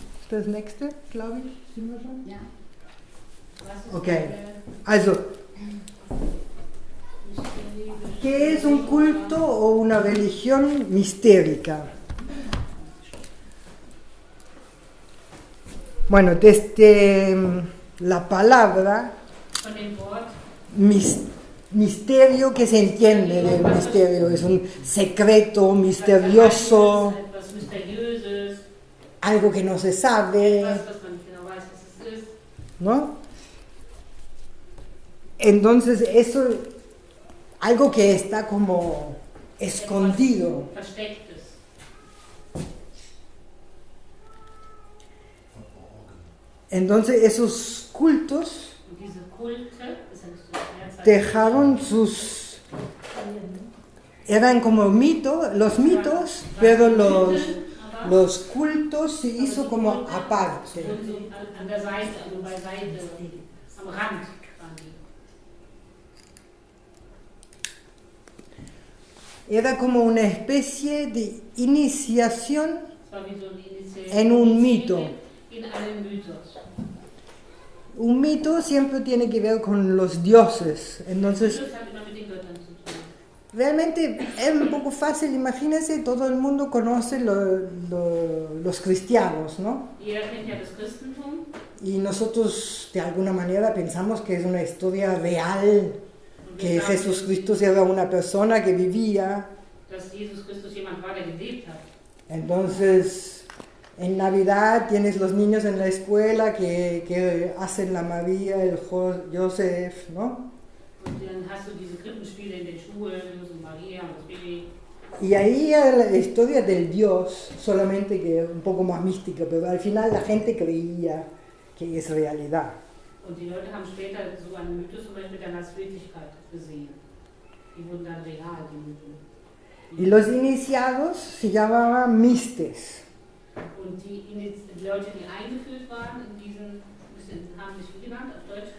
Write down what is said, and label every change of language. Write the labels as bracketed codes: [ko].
[de] Das nächste, glaube ich, sind wir schon? Ja. [es] Okay, also, ¿qué es un culto o una religión mistérica? Bueno, desde la palabra [de] Von dem Wort [es] misterio, que se entiende del misterio, es un secreto misterioso, [de] etwas Mysteriöses, [es] algo que no se sabe, [de] was man nicht genau weiß, was es ist. [es] ¿no? Entonces eso, algo que está como escondido. [de] Verstecktes. [es] Entonces esos cultos [de] Und diese Kulte, das ist eine Mehrzahl, [es] dejaron eran como los mitos, pero los cultos se hizo como aparte. [de] und so an der Seite, also beiseite, am Rand waren die. [es] Era como una especie de iniciación [de] Es war wie so eine [es] en un mito. [de] in einen Mythos. [es] Un mito siempre tiene que ver con los dioses, entonces [de] Das hat immer mit den Göttern zu tun. [es] realmente es un poco fácil, imagínense, todo el mundo conoce los cristianos, ¿no? [de] Jeder kennt ja das Christentum. [es] Y nosotros de alguna manera pensamos que es una historia real, que Jesucristo era una persona que vivía. [de] Dass Jesus Christus jemand war, der gelebt hat. [es] Entonces, en Navidad tienes los niños en la escuela que hacen la María, el Joseph, ¿no? [de] Und dann hast du diese Krippenspiele in den Schulen, Josef und Maria und das Baby. [es] Y ahí era la historia del Dios, solamente que un poco más mística, pero al final la gente creía que es realidad. [de] Und die Leute haben später so einen Mythos zum Beispiel dann als Wirklichkeit gesehen. Die wurden dann real, die Mythen. [es] Y los iniciados se llamaban mistes. [de] Und die Leute, die eingeführt waren in diesen, haben sich wie genannt auf Deutsch?